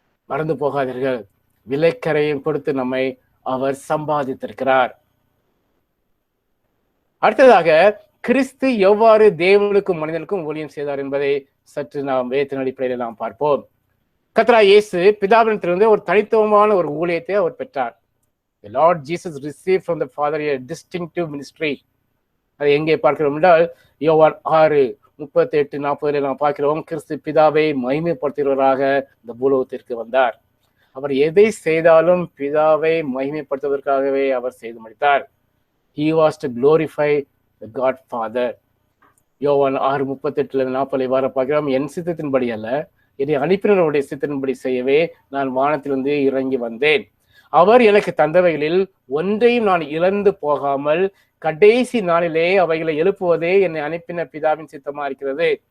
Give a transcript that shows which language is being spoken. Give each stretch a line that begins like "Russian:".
Tamil: மறந்து போகாதீர்கள், விலைக்கரையும் கொடுத்து நம்மை அவர் சம்பாதித்திருக்கிறார். அடுத்ததாக, கிறிஸ்து எவ்வாறு தேவனுக்கும் மனிதனுக்கும் ஊழியம் செய்தார் என்பதை சற்று நாம் வேதத்தின் அடிப்படையில் நாம் பார்ப்போம். கர்த்தராகிய இயேசு பிதாவிடத்திலிருந்து ஒரு தனித்துவமான ஒரு ஊழியத்தை அவர் பெற்றார்.
English: The Lord Jesus received from the Father a distinctive ministry.
Tamil: அதை எங்கே பார்க்கிறோம் என்றால் யோவான் 6:38-40 நாம் பார்க்கிறோம். கிறிஸ்து பிதாவை மகிமைப்படுத்துகிறவராக இந்த பூலோகத்திற்கு வந்தார். அவர் எதை செய்தாலும் பிதாவை மகிமைப்படுத்துவதற்காகவே அவர் செய்து முடித்தார்.
English: He was to glorify the God Father.
Tamil: யோவான் 6:38-40 வார பார்க்கிறோம். என் சித்தத்தின்படி அல்ல, என்னை அனுப்பினருடைய சித்தத்தின்படி செய்யவே நான் வானத்திலிருந்து இறங்கி வந்தேன். அவர் எனக்கு தந்தவைகளில் ஒன்றையும் நான் இழந்து போகாமல் கடைசி நாளிலே அவைகளை எழுப்புவதே என்னை அனுப்பின பிதாவின் சித்தமா இருக்கிறது.